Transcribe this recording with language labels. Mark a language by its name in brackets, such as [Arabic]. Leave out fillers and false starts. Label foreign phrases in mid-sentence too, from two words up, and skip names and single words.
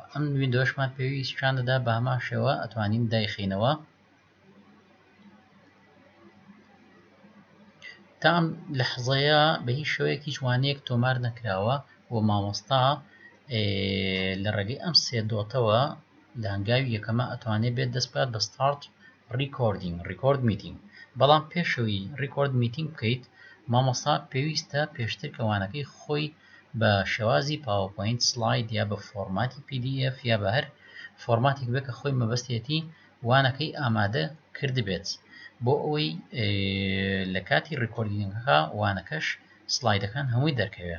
[Central Kurdish] ئەم ویندۆشمان پێویستیان دەدا بە هەمان شێوە ئەتوانین دایخینەوە تا ئەم لەحزەیە بە هیچ شێوەیەکی وانەیەک تۆمار نەکراوە و مامۆستا لە ڕێگەی ئەم سێ دۆتەوە لە هەنگاوی یەکەمە ئەتوانێت بێت دەست بکات بە [English] start recording record meeting. [Central Kurdish] بەڵام پێشەوەی [English] record meeting [Central Kurdish] بکەیت مامۆستا پێویستە پێشتر کەوانەکەی خۆی بە شێوازی PowerPoint سلاید یا بە فۆرماتی PDF یا بە هەر فۆرماتێک بێت کە خۆی مەبەستێتی وانەکەی ئامادە کردبێت بۆ ئەوەی لە کاتی ڕیکۆردینگەکە وانەکەش سلایدەکان هەمووی دەرکەوێت.